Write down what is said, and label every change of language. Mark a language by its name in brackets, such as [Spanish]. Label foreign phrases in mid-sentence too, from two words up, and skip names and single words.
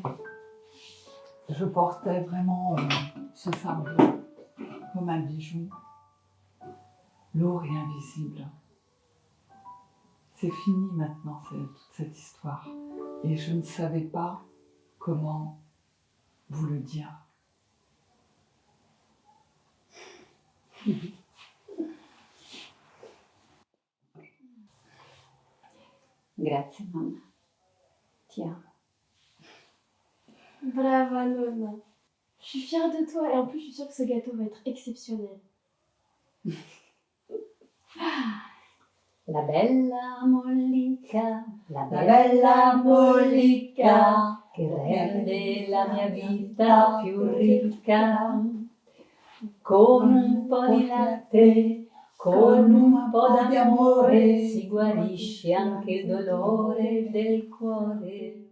[French] Je portais vraiment ce fardeau comme un bijou, lourd et invisible. C'est fini maintenant, toute cette histoire. Et je ne savais pas comment vous le dire. [Italian] Grazie, mamma. Ti amo. Brava, Nona. [French] Je suis fière de toi et en plus, je suis sûre que ce gâteau va être exceptionnel. [Italian] La bella mollica, la bella mollica, che rende la mia vita più ricca. Con un po' di latte, con un po' di amore, si guarisce anche il dolore del cuore.